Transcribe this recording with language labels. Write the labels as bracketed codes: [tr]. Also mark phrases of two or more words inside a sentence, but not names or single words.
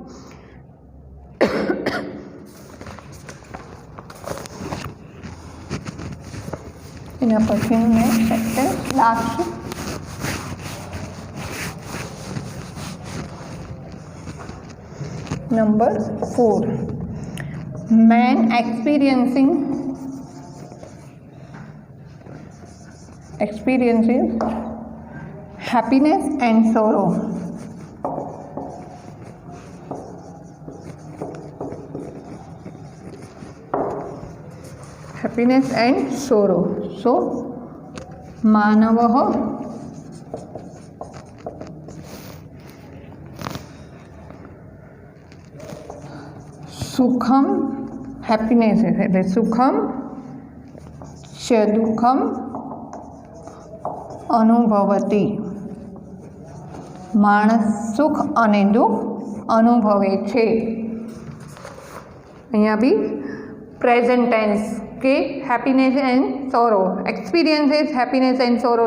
[gu] એના પછીનું [en] next sentence last. [gu] નંબર 4. [en] Man experiences happiness and sorrow. Happiness and sorrow. [sa] So मानवः सुखम, हैप्पीनेस એટલે સુખમ ચ દુઃખમ અનુભવતી. [gu] માણસ સુખ અને દુઃખ અનુભવે છે. અહીંયા બી [en] present tense [gu] કે [en] happiness and sorrow, experiences happiness and sorrow.